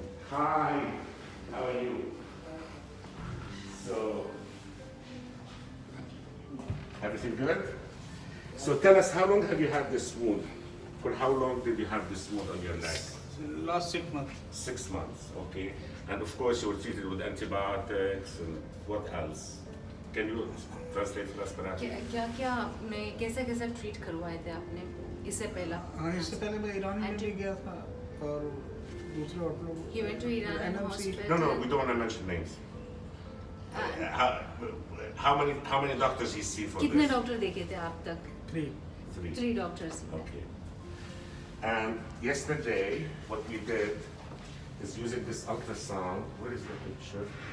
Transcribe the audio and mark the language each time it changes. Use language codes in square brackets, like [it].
[en] Hi, how are you? So, everything good? So tell us, how long have you had this wound? For how long did you have this wound on your leg? Last 6 months. 6 months, okay. And of course you were treated with antibiotics and what else? Can you translate for us, perhaps? [hi] क्या आपने कैसे treat करवाए थे आपने इससे पहला? हाँ, इससे पहले मैं ईरान में भी गया था और दूसरे doctor. [en] He went to Iran and hospital. No, we don't want to mention names. How many doctors he see for [hi] कितने [en] this? [hi] डॉक्टर देखे थे आप तक? [en] 3. 3 doctors. Okay. And yesterday, what we did is using this ultrasound. Where is the picture?